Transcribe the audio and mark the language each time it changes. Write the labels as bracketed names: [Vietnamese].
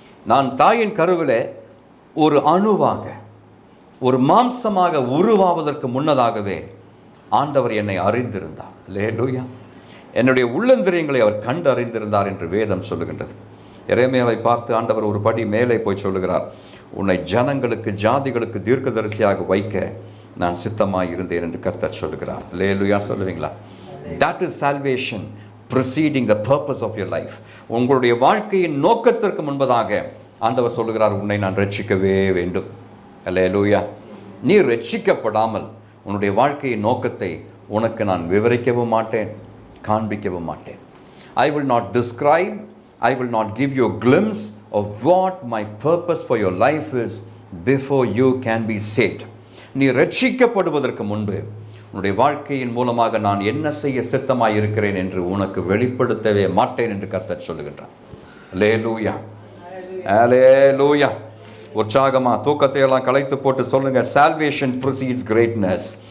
[Tamil] நான் தாயின் கருவிலே ஒரு அணுவாக, ஒரு மாம்சமாக உருவாவதற்கு முன்னதாகவே ஆண்டவர் என்னை அறிந்திருந்தார். அல்லேலூயா. என்னுடைய உள்ளந்திரியங்களை அவர் கண்டு அறிந்திருந்தார் என்று வேதம் சொல்லுகின்றது. எரேமியாவை பார்த்து ஆண்டவர் ஒரு படி மேலே போய் சொல்லுகிறார், உன்னை ஜனங்களுக்கு, ஜாதிகளுக்கு தீர்க்கதரிசியாக வைக்க நான் சித்தமாக இருந்தேன் என்று கர்த்தர் சொல்லுகிறார். அல்லேலூயா சொல்லுவீங்களா? [English] That is salvation preceding the purpose of your life. [Tamil] உங்களுடைய வாழ்க்கையின் நோக்கத்திற்கு முன்பதாக ஆண்டவர் சொல்லுகிறார், உன்னை நான் ரட்சிக்கவே வேண்டும். அல்லேலூயா. நீ ரட்சிக்கப்படாமல் உன்னுடைய வாழ்க்கையின் நோக்கத்தை உனக்கு நான் விவரிக்கவும் மாட்டேன், காண்பிக்கவும் மாட்டேன். [English] I will not describe, I will not give you a glimpse of what my purpose for your life is before you can be saved. [Tamil] நீ ரட்சிக்கப்படுவதற்கு முன்பு உன்னுடைய வாழ்க்கையின் மூலமாக நான் என்ன செய்ய சித்தமாய் இருக்கிறேன் என்று உனக்கு வெளிப்படுத்தவே மாட்டேன் என்று கர்த்தர் சொல்லுகின்றார். அல்லேலூயா. அல்லேலூயா. உற்சாகமா தூக்கத்தை எல்லாம் கலைத்து போட்டு சொல்லுங்க, [English] salvation precedes greatness.